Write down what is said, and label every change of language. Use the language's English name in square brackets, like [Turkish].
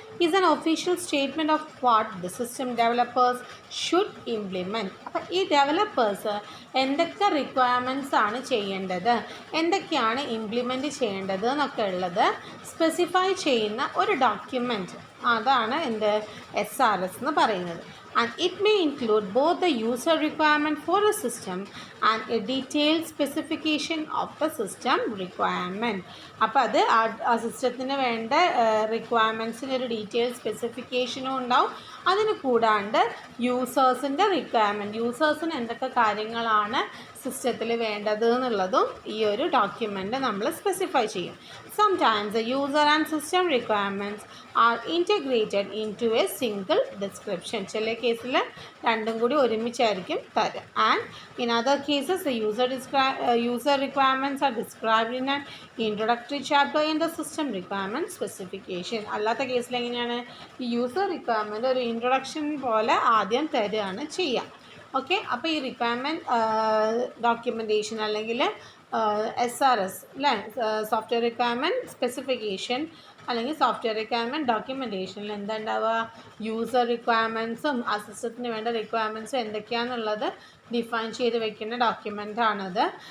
[English] Is an official statement of what the system developers should implement. [Malayalam] അപ്പോൾ ഈ developers എന്തൊക്കെ requirements ആണ് ചെയ്യേണ്ടത്, എന്തൊക്കെയാണ് ഇംപ്ലിമെൻറ്റ് ചെയ്യേണ്ടത് എന്നൊക്കെ ഉള്ളത് സ്പെസിഫൈ ചെയ്യുന്ന ഒരു ഡോക്യുമെൻറ്റ്, അതാണ് എന്ത് SRS എന്ന് പറയുന്നത്. [English] And it may include both the user requirement for a system and a detailed specification of the system requirement. [Malayalam] അപ്പോൾ അത് ആ സിസ്റ്റത്തിന് വേണ്ട റിക്വയർമെൻറ്റ്സിന് ഒരു ഡീറ്റെയിൽ സ്പെസിഫിക്കേഷനും ഉണ്ടാവും. അതിന് കൂടാണ്ട് യൂസേഴ്സിൻ്റെ റിക്വയർമെൻറ്റ്, യൂസേഴ്സിന് എന്തൊക്കെ കാര്യങ്ങളാണ് സിസ്റ്റത്തിൽ വേണ്ടത് എന്നുള്ളതും ഈ ഒരു ഡോക്യുമെൻ്റ് നമ്മൾ സ്പെസിഫൈ ചെയ്യും. [English] Sometimes the user and system requirements are integrated into a single description. [Malayalam] ചില കേസിൽ രണ്ടും കൂടി ഒരുമിച്ചായിരിക്കും തരിക. [English] And in other cases the user requirements are described in an introductory chapter in the system requirement specification. [Malayalam] അല്ലാത്ത കേസിൽ എങ്ങനെയാണ് ഈ യൂസർ റിക്വയർമെൻറ്റ് ഒരു ഇൻട്രൊഡക്ഷൻ പോലെ ആദ്യം തരികയാണ് ചെയ്യുക. ഓക്കെ, അപ്പോൾ ഈ റിക്വയർമെൻറ്റ് ഡോക്യുമെൻറ്റേഷൻ അല്ലെങ്കിൽ SRS അല്ലേ, സോഫ്റ്റ്വെയർ റിക്വയർമെൻറ്റ് സ്പെസിഫിക്കേഷൻ അല്ലെങ്കിൽ സോഫ്റ്റ്വെയർ റിക്വയർമെൻറ്റ് ഡോക്യുമെൻറ്റേഷനിൽ എന്താ ഉണ്ടാവുക, യൂസർ റിക്വയർമെൻറ്റ്സും ആ സിസ്റ്റത്തിന് വേണ്ട റിക്വയർമെൻറ്റ്സും എന്തൊക്കെയാണെന്നുള്ളത് ഡിഫൈൻ ചെയ്ത് വെക്കുന്ന ഡോക്യുമെൻ്റാണത്.